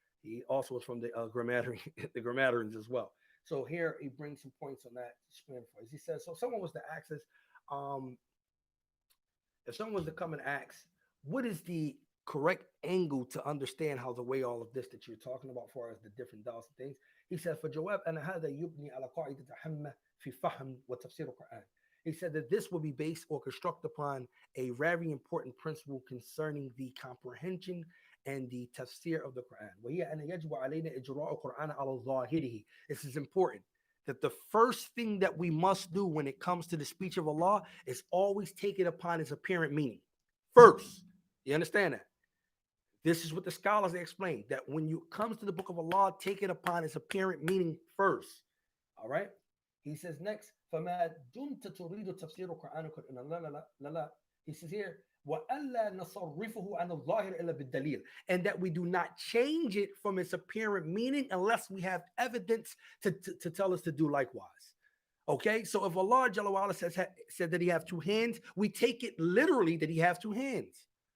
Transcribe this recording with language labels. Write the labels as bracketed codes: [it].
[en] He also was from the the grammarians as well. So here he brings some points on that to explain for us. He says, so someone was to ask us, um, if someone was to come and ask, what is the correct angle to understand how to weigh all of this that you're talking about for us, the different doubts and things? He said, for Jawab, [ar] أن هذا يبني على قاعدة هامة في فهم وتفسير القرآن. [en] He said that this will be based or construct upon a very important principle concerning the comprehension and the tafsir of the Quran. [ar] وهي أن يجب علينا إجراء القرآن على ظاهره. [en] This is important, that the first thing that we must do when it comes to the speech of Allah is always take it upon its apparent meaning first. You understand that? This is what the scholars explain, that when you comes to the book of Allah, take it upon its apparent meaning first. All right. He says next, [ar] فما دمت تريد تفسير القرآن لا لا لا لا لا. [en] He says here, [ar] وألا نصرفه عن الظاهر إلا بالدليل, [en] and that we do not change it from its apparent meaning unless we have evidence to tell us to do likewise. Okay, so if Allah Jalla wa Ala said that he have two hands, we take it literally that he have two hands.